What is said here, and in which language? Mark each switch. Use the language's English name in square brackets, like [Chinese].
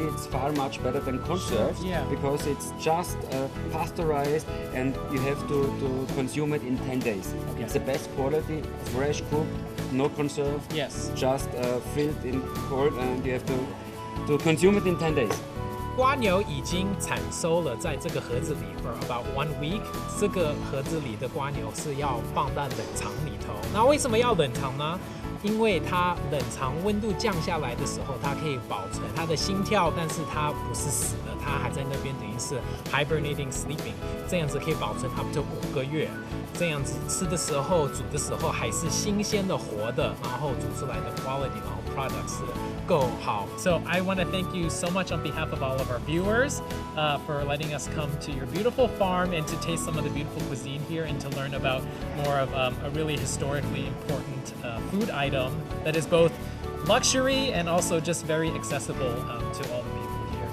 [English] It's far much better than conserved Yeah. because it's just pasteurized, and you have to consume it in 10 days. Okay. It's the best quality, fresh cooked, no conserved. Yes. Just filled in cold, and you have to consume it in 10 days. [Chinese] 蝸牛已经产收了，在这个盒子里 [English] for about 1 week。 [Chinese] 这个盒子里的蝸牛是要放在冷藏里头。那为什么要冷藏呢？因为它冷藏温度降下来的时候，它可以保存它的心跳，但是它不是死的，它还在那边等于是 hibernating sleeping， 这样子可以保存 [English] up to [Chinese] 5个月。这样子吃的时候、煮的时候还是新鲜的、活的，然后煮出来的 quality， 然后 products 够好。 [English] So I want to thank you so much on behalf of all of our viewers for letting us come to your beautiful farm and to taste some of the beautiful cuisine here and to learn about more of a really historically important food item that is both luxury and also just very accessible to all the people here.